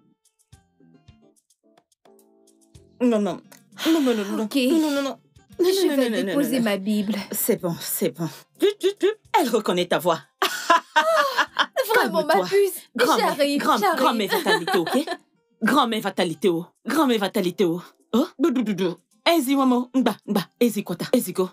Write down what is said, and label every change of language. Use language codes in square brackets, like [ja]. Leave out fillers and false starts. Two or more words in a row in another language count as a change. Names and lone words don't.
[fr] Non. Ok. Non. Je vais déposer ma Bible. C'est bon. Elle reconnaît ta voix. Vraiment, ma puce. J'arrive. Grand-mère fatalité, ok? Grand-mère fatalité, oh. Oh? Ezi wamo, mba, ezi kota, ezi go.